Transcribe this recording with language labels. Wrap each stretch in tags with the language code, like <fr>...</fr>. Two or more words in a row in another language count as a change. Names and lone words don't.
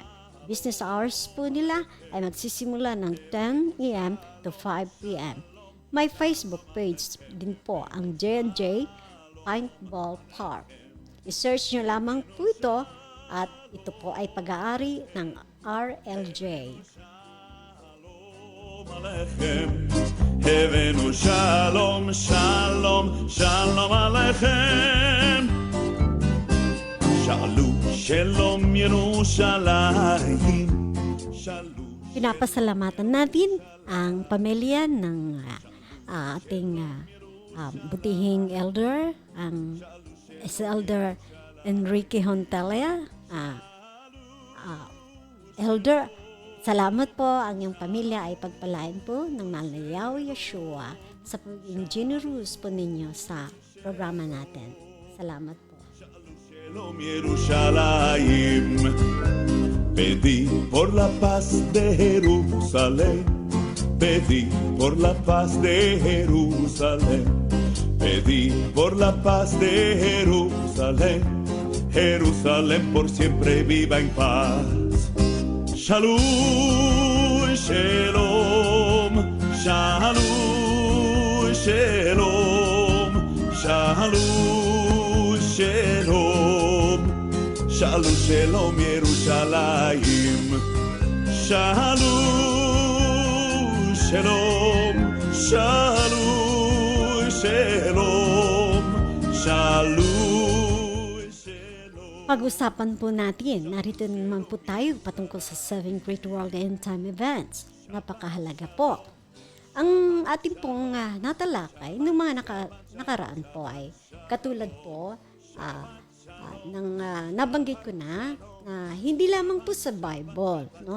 <tl>Business hours po nila ay magsisimula ng 10 a.m. to 5 p.m. May Facebook page din po ang J&J Paintball Park. I-search nyo lamang po ito at ito po ay pag-aari ng RLJ.</tl> <he>שלום עליכם, הבאנו שלום, שלום, שלום עליכם. שאלו, שלום ירושלים, שאלו.</he> <tl>Pinapasalamatan natin ang pamilya ng ating butihing elder, ang Elder Enrique Hontalia. Elder, salamat po, ang iyong pamilya ay pagpalain po ng mahal na Yahweh Yeshua sa pagiging generous po ninyo sa programa natin. Salamat po.</tl> <he>שלום ירושלים,</he> <es>pedí por la paz de Jerusalén, pedí por la paz de Jerusalén. Pedí por la paz de Jerusalén, Jerusalén por siempre viva en paz.</es> <he>שלום, שלום, שלום, שלום, שלום, שלום, שלום, שלום, ירושלים, שלום, שלום, שלום. שלום, שלום, שלום.</he> <tl>Pag-usapan po natin, narito naman po tayo patungkol sa 7</tl> <en>Great World End Time Events.</en> <tl>Napakahalaga po. Ang ating pong natalakay ng mga nakaraan po ay katulad po ng nabanggit ko na hindi lamang po sa Bible, no?</tl>